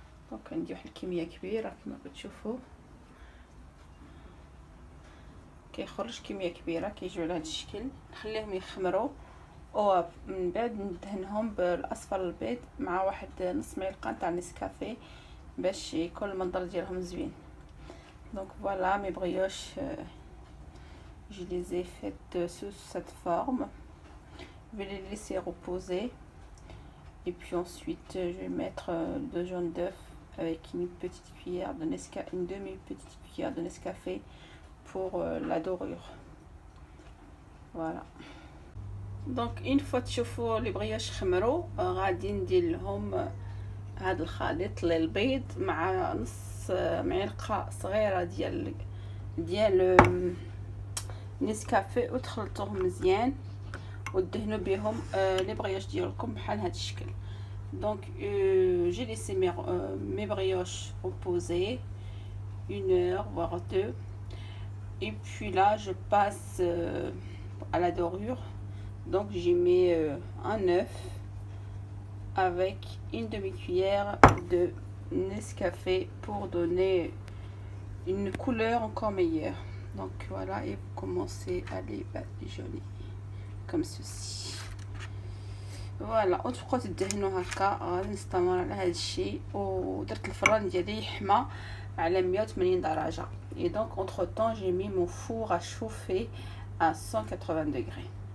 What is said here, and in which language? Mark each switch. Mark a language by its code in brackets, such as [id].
[ar] دونك عندي واحد الكميه كبيره كما كتشوفوا كيخرج كميه كبيره كيجيو على هذا الشكل. نخليهم يخمروا ومن بعد ندهنهم بالاصفر البيض مع واحد نص معلقه تاع نسكافيه باش يكون المنظر ديالهم زوين. [fr] دونك فوالا مي بريوش je les ai faites sous cette forme. Je vais les laisser reposer et puis ensuite je vais mettre 2 jaunes d'œufs avec une petite cuillère de Nescafé, une demi petite cuillère de Nescafé pour la dorure. Voilà. Donc une fois [ar] تشوفوا لي بريوش خمروا غادي ندير لهم هذا الخليط للبيض مع نص معلقه صغيره ديال نسكافيه وتخلطوهم مزيان ودهنوا بهم لي بريوش ديالكم بحال هذا الشكل. [fr] Donc j'ai laissé mes brioches reposer 1 heure voire 2, et puis là je passe à la dorure. Donc j'y mets un œuf avec une demi-cuillère de Nescafé pour donner une couleur encore meilleure. Donc voilà, et vous commencez à les badigeonner comme ceci. [ar] فوالا وتبقاو تدهنوا هكا. غادي نستمر على هذا الشيء ودرت الفران ديالي يحمى على 180 درجه. [fr] Et donc entre temps j'ai mis mon four à chauffer à 180 degrés.